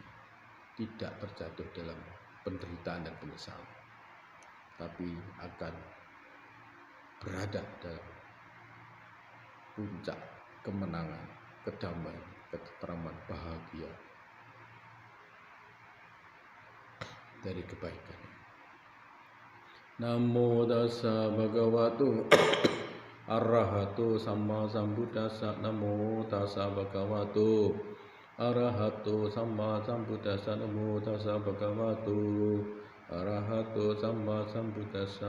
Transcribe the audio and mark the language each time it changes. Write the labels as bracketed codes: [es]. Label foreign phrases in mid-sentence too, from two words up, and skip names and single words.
[id] Tidak terjatuh dalam penderitaan dan penyesalan, tapi akan berada dalam puncak kemenangan, kedamaian, ketentraman, bahagia dari kebaikan. [pi] Namo tassa bhagavato arahato samma sambuddhassa. Namo tassa bhagavato arahato samma sambuddhassa. Namo tassa bhagavato arahato samma sambuddhassa.